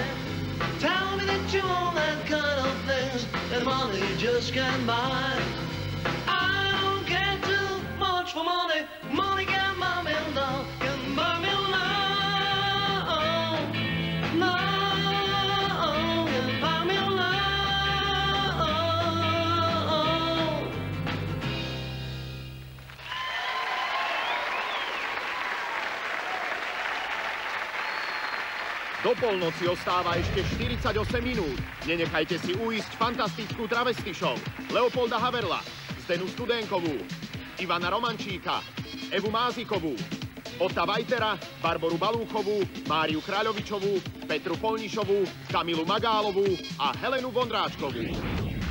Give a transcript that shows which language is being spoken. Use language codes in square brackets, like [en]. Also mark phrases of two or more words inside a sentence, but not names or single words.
[en] Tell me that you want that kind of things that money just can't buy. I don't care too much for money, money can buy me love, can buy me love. No, can buy me love. [sk] Do polnoci ostáva ešte 48 minút. Nenechajte si uísť fantastickú travesty show. Leopolda Haverla, Zdenu Studenkovú, Ivana Romančíka, Evu Mázikovú, Ota Vajtera, Barboru Balúchovú, Máriu Kráľovičovú, Petru Polnišovú, Kamilu Magálovú a Helenu Vondráčkovú.